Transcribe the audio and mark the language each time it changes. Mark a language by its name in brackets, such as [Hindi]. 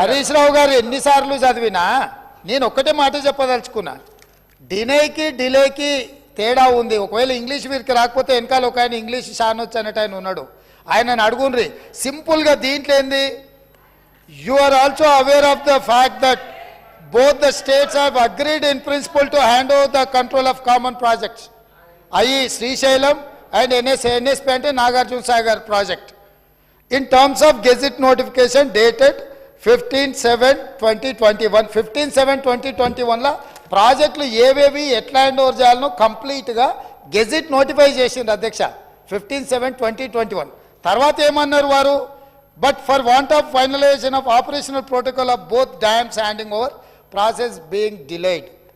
[Telugu] హరీష్ రావు గారు ఎన్నిసార్లు చదివినా నేను ఒక్కటే మాట చెప్పదలుచుకున్నా. డిలేకి తేడా ఉంది. ఒకవేళ ఇంగ్లీష్ వీరికి రాకపోతే వెనకాల ఒక ఆయన ఇంగ్లీష్ షానొచ్చు అనేట ఆయన ఉన్నాడు, ఆయనను అడుగుండ్రి. సింపుల్గా దీంట్లో ఏంది, [English] You are also aware of the fact that both the states have agreed in principle to hand over the control of common projects, i.e. Srishailam and NSP [Telugu] ante [English] Nagarjuna Sagar project, in terms of gazette notification dated 15/7/2021. [Telugu] 15/7/2021 la ప్రాజెక్టులు ఏవేవి ఎట్లా hand over చేయాలనో కంప్లీట్గా gazette notify చేసింది అధ్యక్ష 15/7/2021. తర్వాత ఏమన్నారు వారు, [English] But for want of finalisation of operational protocol of both dams handing over process being delayed.